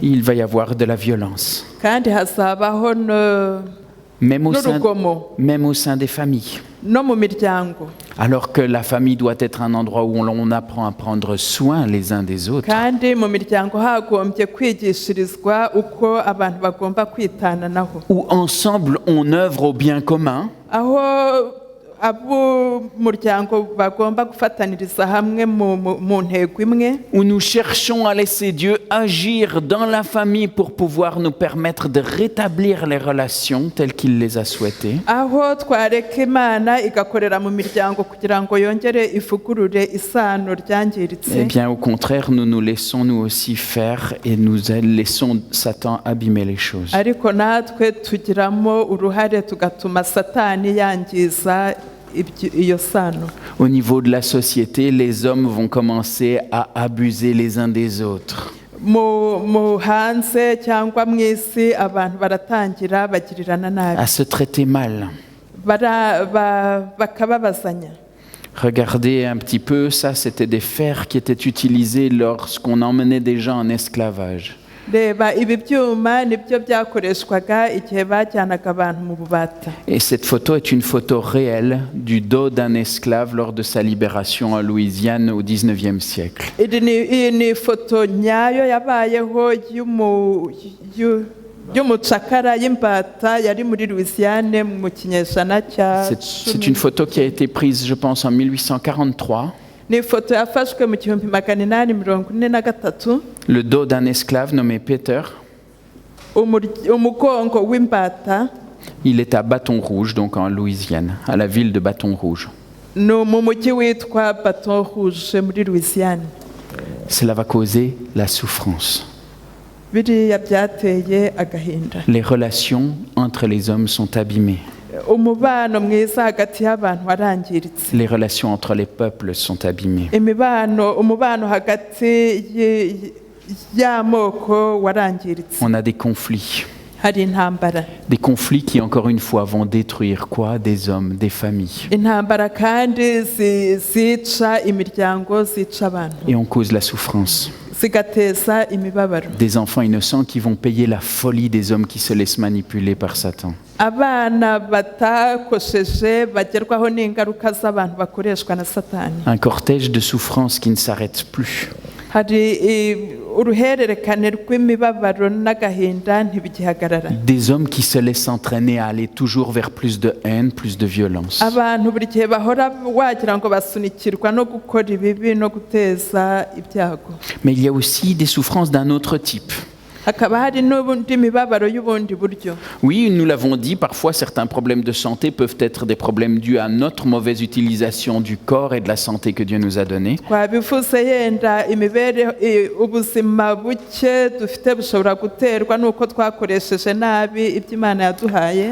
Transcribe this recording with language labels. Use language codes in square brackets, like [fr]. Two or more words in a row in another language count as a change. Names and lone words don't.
[fr] Il va y avoir de la violence, [rw] kandi hazabaho n'urugomo [fr] même au sein des familles. [rw] no mu miryango. [fr] Alors que la famille doit être un endroit où l'on apprend à prendre soin les uns des autres. [rw] kandi mu miryango hagombye kwigishirizwa uko abantu bagomba kwitananaho, [fr] Où ensemble on œuvre au bien commun, [rw] aho ab'umuryango bagomba gufataniriza hamwe mu ntego imwe, [fr] où nous cherchons à laisser Dieu agir dans la famille pour pouvoir nous permettre de rétablir les relations telles qu'il les a souhaitées. [rw] aho twareka imana igakorera mu miryango kugira ngo yongere ivugurure isano ryangiritse. [fr] Eh bien, au contraire, nous nous laissons nous aussi faire et nous laissons Satan abîmer les choses. [rw] ariko natwe tugiramo uruhare tugatuma satani yangiza iyo sano. [fr] Au niveau de la société, les hommes vont commencer à abuser les uns des autres. [rw] mu hanze cyangwa mu isi abantu baratangira bagirirana nabi, [fr] À se traiter mal. [rw] bakababazanya. [fr] Regardez un petit peu, ça c'était des fers qui étaient utilisés lorsqu'on emmenait des gens en esclavage. [rw] reba ibi byuma nibyo byakoreshwaga igihe bajyanaga abantu mu bubata. [fr] Et cette photo est une photo réelle du dos d'un esclave lors de sa libération en Louisiane au XIXe siècle. [rw] iyi ni ifoto nyayo yabayeho y'umucakara y'imbata yari muri Louisiane mu kinyejana cya [fr] C'est une photo qui a été prise, je pense, en 1843. [rw] ni ifoto yafashwe mu 1843. [fr] Le dos d'un esclave nommé Peter. [rw] umugongo w'imbata. [fr] Il est à Bâton Rouge, donc en Louisiane, à la ville de Bâton Rouge. [rw] ni mu mujyi witwa Baton Rouge muri Louisiane. [fr] Cela va causer la souffrance. [rw] biriya byateye agahinda. [fr] Les relations entre les hommes sont abîmées. [rw] umubano mwiza hagati y'abantu warangiritse. [fr] Les relations entre les peuples sont abîmées. [rw] umubano hagati y'amoko warangiritse. [fr] On a des conflits. [rw] hari intambara. [fr] Des conflits qui, encore une fois, vont détruire quoi? Des hommes, des familles. [rw] intambara kandi zica imiryango, zica abantu, [fr] Et on cause la souffrance. [rw] zigateza imibabaro. [fr] Des enfants innocents qui vont payer la folie des hommes qui se laissent manipuler par Satan. [rw] Abana batakosheje bagerwaho n'ingaruka z'abantu bakoreshwa na Satani. [fr] Un cortège de souffrances qui ne s'arrête plus. [rw] Hari uruhererekane rw'imibabaro n'agahinda ntibigihagarara. [fr] Des hommes qui se laissent entraîner à aller toujours vers plus de haine, plus de violence. [rw] Abantu buri gihe bahora wagira ngo basunikirwa no gukora ibibi no guteza ibyago. [fr] Mais il y a aussi des souffrances d'un autre type. [rw] Hakaba hari n'ubundi mibabaro y'ubundi buryo. [fr] Oui, nous l'avons dit, parfois certains problèmes de santé peuvent être des problèmes dus à notre mauvaise utilisation du corps et de la santé que Dieu nous a donnée. [rw] Twabivuze yenda imibereho ubuzima buke dufite bushobora guterwa n'uko twakoresheje nabi ibyo Imana yaduhaye.